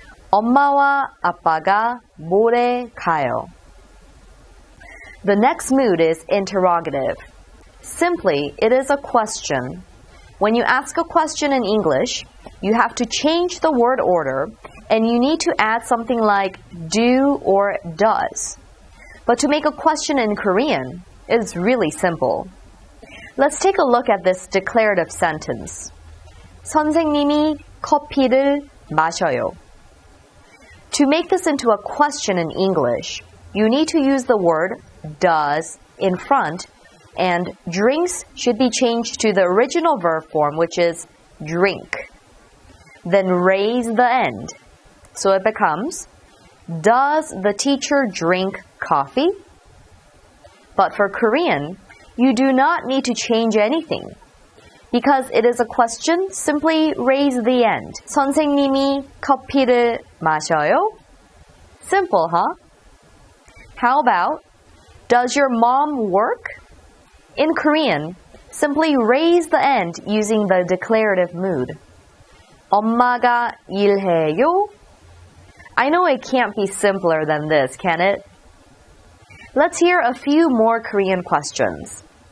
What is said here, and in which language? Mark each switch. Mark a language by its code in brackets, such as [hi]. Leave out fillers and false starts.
[ko] 엄마와 아빠가 모레 가요. [en] The next mood is interrogative. Simply, it is a question. When you ask a question in English, you have to change the word order and you need to add something like do or does. But to make a question in Korean, it's really simple. Let's take a look at this declarative sentence. [ko] 선생님이 커피를 마셔요. [en] To make this into a question in English, you need to use the word does in front, and drinks should be changed to the original verb form, which is drink. Then raise the end. So it becomes, does the teacher drink coffee? But for Korean, you do not need to change anything. Because it is a question, simply raise the end. [ko] 선생님이 커피를 마셔요? [en] Simple, huh? How about, does your mom work? In Korean, simply raise the end using the declarative mood. [ko] 엄마가 일해요? [en] I know it can't be simpler than this, can it? Let's hear a few more Korean questions.